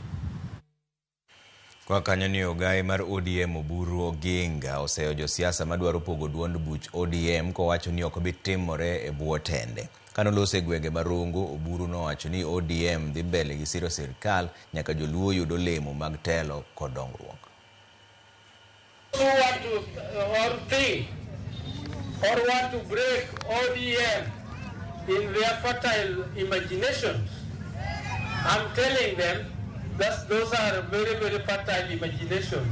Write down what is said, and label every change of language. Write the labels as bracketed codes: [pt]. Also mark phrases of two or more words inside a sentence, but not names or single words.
[luo] Kwa kanyo ni ogai mar ODM Oburu Oginga oseo josiasa madwaro pogo duond buch ODM kowacho ni ok bitimore e bwo tende. Kano lose gwenge marungu, Oburu nowacho ni ODM dhi mbele gi siro sirkal nyaka joluo yudo lemo mag telo kod dongruok. [en] Who want to or think or want to break ODM in their fertile imaginations, I'm telling them that those are very, very fertile imaginations.